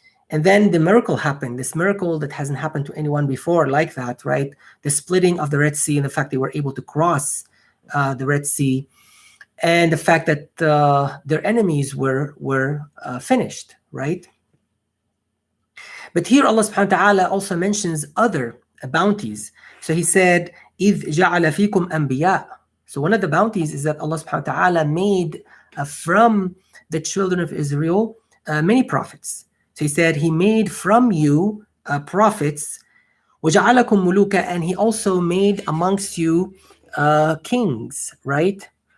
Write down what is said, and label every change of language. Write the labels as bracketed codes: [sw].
[en] And then the miracle happened, this miracle that hasn't happened to anyone before like that, right? The splitting of the Red Sea, and the fact they were able to cross the Red Sea, and the fact that their enemies were finished, right? But here Allah subhanahu wa ta'ala also mentions other bounties. So he said, [ar] إِذْ جَعَلَ فِيكُمْ أَنْبِيَاءَ. [en] So one of the bounties is that Allah subhanahu wa ta'ala made from the children of Israel many prophets. So he said, he made from you prophets, [ar] وَجَعَلَكُمْ مُلُوكًا, [en] and he also made amongst you kings, right?